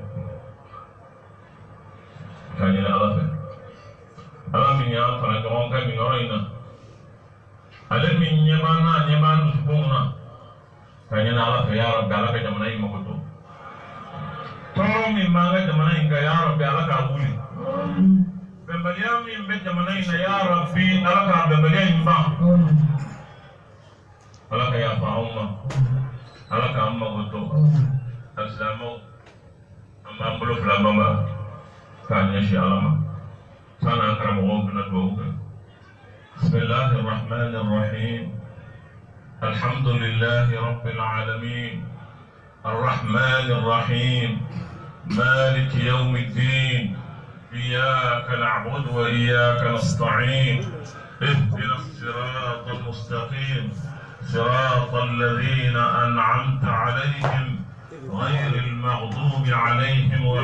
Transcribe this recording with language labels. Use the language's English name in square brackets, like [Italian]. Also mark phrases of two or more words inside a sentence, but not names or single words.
[Bambara] ka ɲini ala fɛ ala min y'an fara ɲɔgɔn kan nin yɔrɔ in na ale min ɲɛ b'an na ɲɛ b'an dusukunw na ka ɲini ala fɛ ya rabbi ala ka jamana in mago to tɔɔrɔ min b'an ka jamana in kan ya rabbi ala k'a wuli bɛnbaliya min bɛ jamana in na ya rabbi ala k'a bɛnbaliya in ban ala ka yafa anw ma ala k'an mago to alisilamɛw an b'an bolo fila bama k'a ɲɛsin ala ma sani an karamɔgɔw bɛna dugawu kɛ [Arabic] بسم الله الرحمن الرحيم الحمد لله رب العالمين الرحمن الرحيم مالك يوم الدين إياك نعبد وإياك نستعين اهدنا الصراط المستقيم صراط الذين أنعمت عليهم غير المغضوب عليهم ولا